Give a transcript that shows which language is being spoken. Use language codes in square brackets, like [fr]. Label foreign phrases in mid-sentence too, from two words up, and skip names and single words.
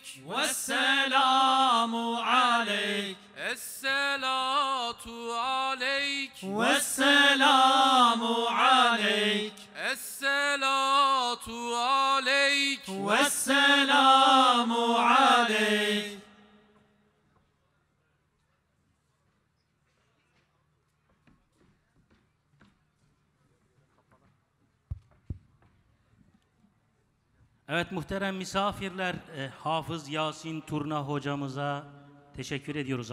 [ar] والسلام عليك الصلاة عليك والسلام عليك الصلاة عليك والسلام عليك. [tr] Evet muhterem misafirler, Hafız Yasin Turna hocamıza teşekkür ediyoruz.